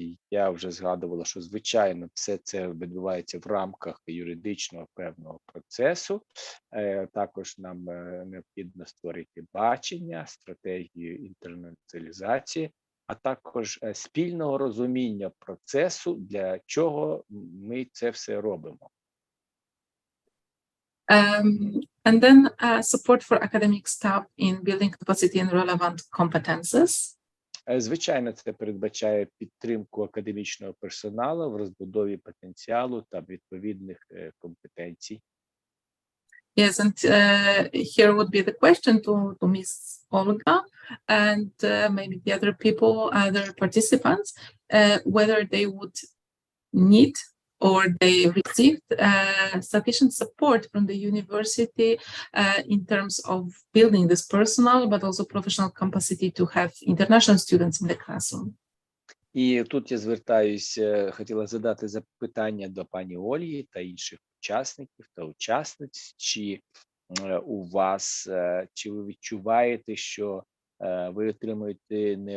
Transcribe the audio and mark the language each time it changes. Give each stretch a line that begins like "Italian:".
Ukrainian: Я вже згадувала, що, звичайно, все це відбувається в рамках юридичного певного процесу. Також нам необхідно створити бачення, стратегію інтернаціоналізації, а також спільного розуміння процесу, для чого ми це все робимо.
English: And then support for academic staff in building capacity and relevant competences.
Ukrainian: Звичайно, це передбачає підтримку академічного персоналу в розбудові потенціалу та відповідних компетенцій.
English: Yes, and here would be the question to Ms. Olga and maybe the other people, other participants, whether they would need or they received sufficient support from the university in terms of building this personal but also professional capacity to have international students in the classroom.
Ukrainian: І тут я звертаюся, хотіла задати запитання до пані Ольги та інших учасників та учасниць, чи у вас, чи ви відчуваєте, що ви отримуєте